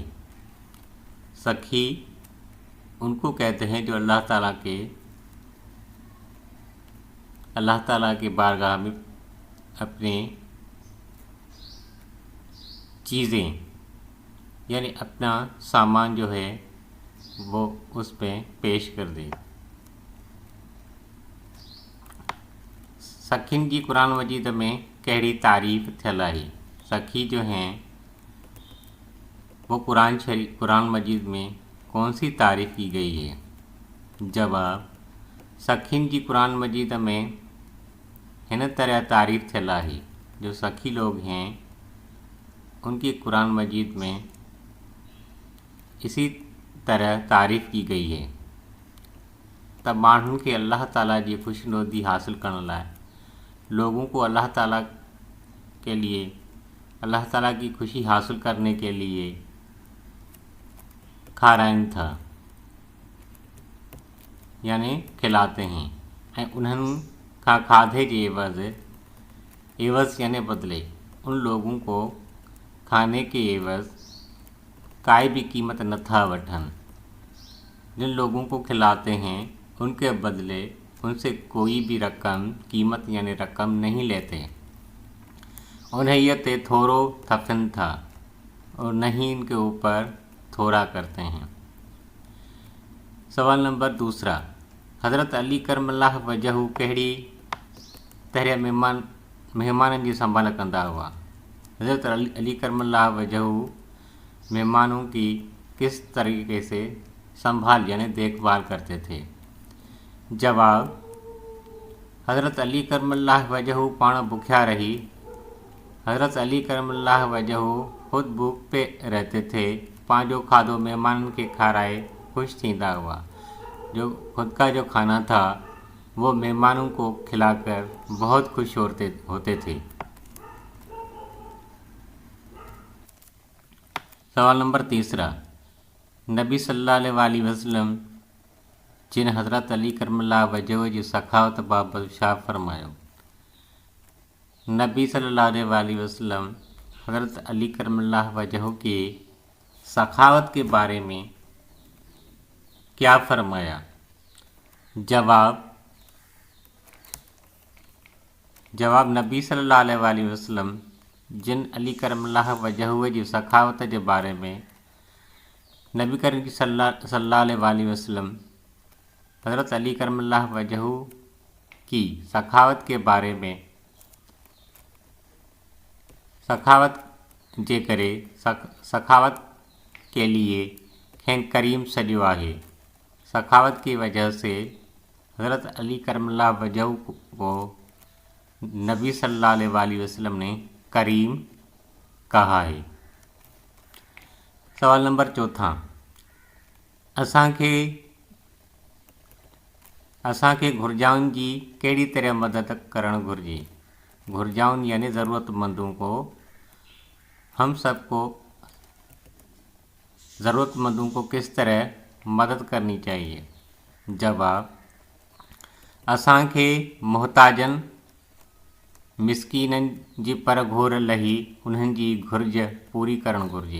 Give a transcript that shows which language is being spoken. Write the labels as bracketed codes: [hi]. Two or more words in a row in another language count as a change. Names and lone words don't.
[hi] सखी उनको कहते हैं जो अल्लाह ताला के बारगाह में अपने चीज़ें यानी अपना सामान जो है वो उस पर पेश कर दे। [sd] सखीन जी कुरान मजीद में कहिड़ी तारीफ़ थियल आहे। [hi] सखी जो हैं वो कुरान मजीद में कौन सी तारीफ़ की गई है। [sd] जवाब, सखीन जी कुरान मजीद में हिन तरह तारीफ़ थियल आहे। [hi] जो सखी लोग हैं उनकी कुरान मजीद में इसी तरह तारीफ़ की गई है। [sd] तब माण्हुनि खे अल्लाह ताला जी खुशनुदी हासिल करण लाइ, [hi] लोगों को अल्लाह ताला के लिए, अल्लाह ताला की खुशी हासिल करने के लिए [sd] खाराइनि था [hi] यानी खिलाते हैं। [sd] ऐं उन्हनि खां खाधे जे एवज़ यानी बदले [hi] उन लोगों को खाने के एवज़ [sd] काई भी कीमत नथा वठन। [hi] जिन लोगों को खिलाते हैं उनके बदले उनसे कोई भी रकम, कीमत यानी रकम नहीं लेते। [sd] उन्हें ते थोड़ो थफन था [hi] और नहीं इनके ऊपर थोड़ा करते हैं। सवाल नंबर दूसरा, [sd] हज़रत अली करमल्लाह वजहू कहिड़ी तरह मेहमाननि जी संभाल कंदा हुआ। [hi] हज़रत अली करमल्लाह वजहू मेहमानों की किस तरीके से संभाल यानी देखभाल करते थे। जवाब, [sd] हज़रत अली करमल्लाह वजहू पाण भूख्या रही। [hi] हज़रत अली करमल्लाह वजहू खुद भूख पे रहते थे। [sd] पंहिंजो खाधो मेहमाननि खे खाराए खुश थींदा हुआ। [hi] जो खुद का जो खाना था वो मेहमानों को खिलाकर बहुत खुश होते थे। सवाल नंबर तीसरा, [sd] नबी सल्लल्लाहु अलैहि वसल्लम जिन हज़रत अली करमल्लाह वजहू जी सखावत बाबति छा फरमायो। [hi] नबी सल्लल्लाहु अलैहि वसल्लम हज़रत अली करमल्लाह वजहू की सखावत के बारे में क्या फरमाया। जवाब, [sd] नबी सल्लल्लाहु अलैहि वसल्लम जिन अली करमल्लाह वजहू जी सखावत जे बारे में [hi] नबी करीम सल्लल्लाहु अलैहि वसल्लम हज़रत अली करमल्लाह वजहू की सखावत के बारे में सखावत के लिए [sd] खेन करीम सॼो आहे। [hi] सखावत की वजह से हज़रत अली करमल्लाह वजहू को नबी सल्लल्लाहु अलैहि वसल्लम ने करीम कहा है। सवाल नंबर चौथा, [sd] असांखे घुर्जाउनि जी कहिड़ी तरह मदद करणु घुरिजे। [hi] घुर्जाउनि यानी ज़रूरतमंदों को, हम सबको ज़रूरतमंदों को किस तरह मदद करनी चाहिए। जवाब, [sd] असांखे मोहताजनि, मिस्कीननि जी पर घोर लही उन्हनि जी घुर्ज पूरी करणु घुरिजे।